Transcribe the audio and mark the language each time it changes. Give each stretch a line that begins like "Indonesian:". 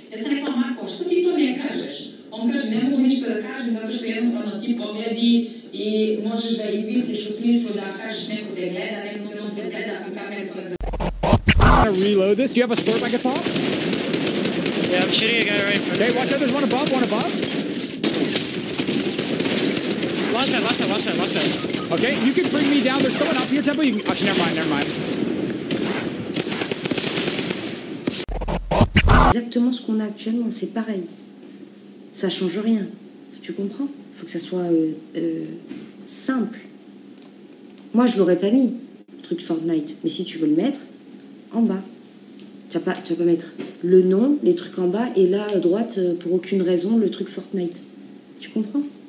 Serbian: Ja sam rekla, Marko, što ti to ne kažeš? On kaže, ne mogu ništa da kažem zato što jednostavno ti pogledi i možeš da izvisiš u smislu da kažeš neko te gleda, neko te gleda, ako kamera to ne
English: Reload this. Do you have a slurp I can pop? Yeah, I'm shooting a guy right in front. Okay, watch out. There's one above, one above. Last side. Okay, you can bring me down. There's someone up here, Temple. You can... Actually, never mind.
French: Exactement ce qu'on a actuellement, c'est pareil. Ça change rien. Tu comprends? Il faut que ça soit simple. Moi, je l'aurais pas mis, le truc Fortnite. Mais si tu veux le mettre, en bas. Tu vas pas mettre le nom, les trucs en bas, et là, à droite, pour aucune raison, le truc Fortnite. Tu comprends?